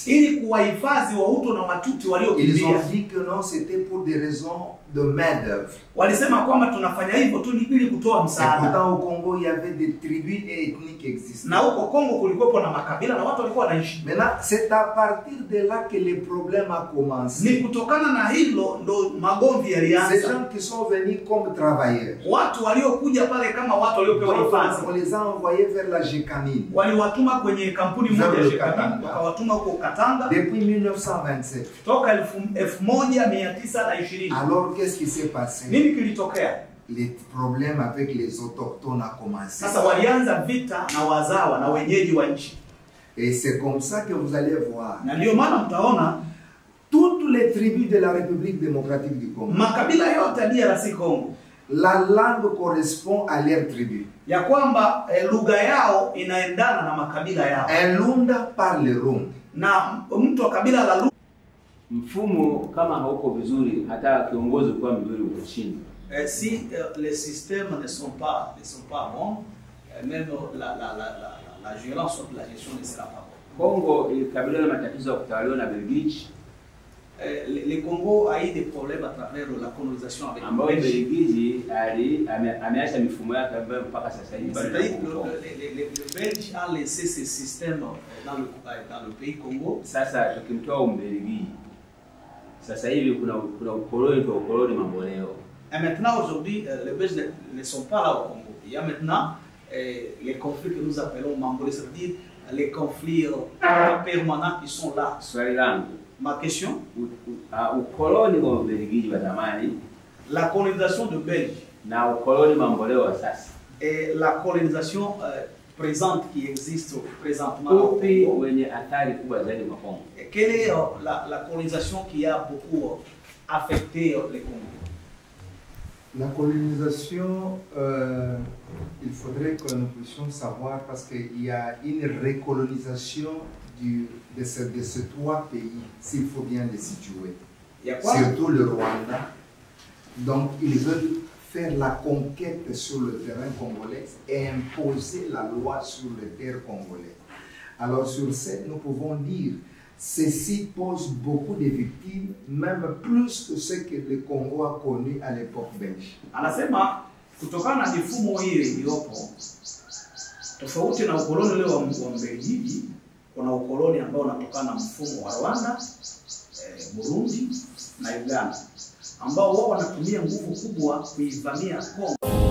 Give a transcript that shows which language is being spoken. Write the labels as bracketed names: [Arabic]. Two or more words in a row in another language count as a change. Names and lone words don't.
[Swahili] Ili kuwahifadhi Wahutu na Watuti waliokimbia. [French] Ils ont dit que non, c'était pour des raisons de main-d'œuvre. [Swahili] Walisema kwamba tunafanya hivyo tu ili kutoa msaada. [French] Pourtant au Congo il y avait des tribus et ethnies qui existaient. [Swahili] Na huko Kongo kulikuwa na makabila na watu walikuwa wanaishi. [French] Maintenant, c'est à partir de là que le problème a commencé. [Swahili] Ni kutokana na hilo ndo magomvi yalianza. [French] Ces gens qui sont venus comme travailleurs. [Swahili] Watu waliokuja pale kama watu waliopewa hifadhi. [French] On les a envoyés vers la Jekamine. [Swahili] Waliwatuma kwenye kampuni moja ya Jekamine, wakawatuma huko Katanga. [French] Depuis 1927. [Swahili] Toka 1920. [French] Alors qu'est-ce qui s'est passé? [Swahili] Nini kilitokea? [French] Les problèmes avec les autochtones a commencé. [Swahili] Sasa walianza vita na wazawa na wenyeji wa nchi. [French] Et c'est comme ça que vous allez voir. [Swahili] Na ndio maana mtaona [French] toutes les tribus de la République démocratique du Congo. [Swahili] Makabila yote ya DRC Congo. [French] La langue correspond à leur tribu. [Swahili] Ya kwamba lugha yao inaendana na makabila yao. [French] Un Lunda parle Runda. [Swahili] Na mtu wa kabila la Lunda. Mfumo kama hauko vizuri, hata kiongozi kwa mzuri uko chini. [French] Si les systèmes ne sont pas bons, même la violence de la gestion ne sera pas bonne. [Swahili] Kongo ilikabiliwa na matatizo ya kutawaliwa na Belgiji. [French] Le Congo a eu des problèmes à travers la colonisation avec [Swahili] le Belgiji ameacha mifumo yake ambayo mpaka sasa hivi bado. [French] Le Belge a laissé ce système dans le pays Congo. [Swahili] Sasa tukimtoa Ubelgiji, sasa hivi kuna ukoloni mamboleo. [French] Et maintenant aujourd'hui les Belges ne sont pas là au Congo. Il y a maintenant les conflits que nous appelons mambolés, c'est-à-dire les conflits permanents qui sont là. [Swahili] Swali langu, [French] ma question, [Swahili] ukoloni wa Ubelgiji wa zamani, [French] la colonisation de Belge [Swahili] na ukoloni mamboleo wa sasa, [French] et la colonisation présente qui existe présentement, [Swahili] upi wenye athari kubwa zaidi kwa Kongo? [French] Quelle est la colonisation qui a beaucoup affecté le Congo? La colonisation, il faudrait que nous puissions savoir parce qu'il y a une recolonisation de ces trois pays, s'il faut bien les situer. Surtout le Rwanda. Donc, ils veulent faire la conquête sur le terrain congolais et imposer la loi sur les terres congolaises. Alors, sur ce, nous pouvons dire ceci pose beaucoup de victimes, même plus que ce que le Congo a connu à l'époque belge. [Swahili] Anasema kutokana na mifumo hii iliyopo tofauti na ukoloni ule wa Mbelgiji, kuna ukoloni ambao unatokana na mfumo wa Rwanda, Burundi na Uganda ambao wao wanatumia nguvu kubwa kuivamia Kongo.